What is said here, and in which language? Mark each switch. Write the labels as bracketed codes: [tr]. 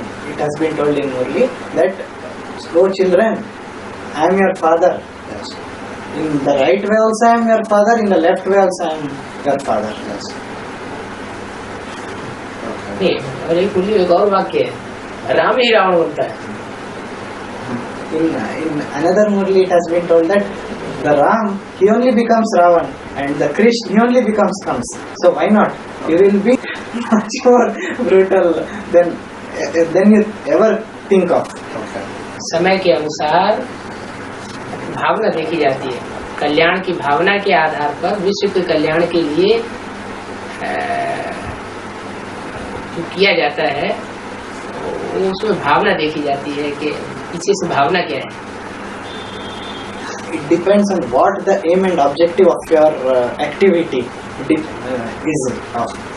[en] It has been told in Murli that, "Oh children, I am your father. In the right way also I am your father. In the left way also I am your father." [hi] नहीं, और एक और वाक्य है, राम ही रावण बनता है। [en] In another Murli it has been told that the Ram, he only becomes Ravan, and the Krishna, he only becomes Kams. So why not? You will be much more brutal than you ever think of. [hi] समय के अनुसार भावना देखी जाती है, कल्याण की भावना के आधार पर विश्व के कल्याण के लिए जो किया जाता है उसमें भावना देखी जाती है कि पीछे से भावना क्या है। [en] It depends on what the aim and objective of your activity is of.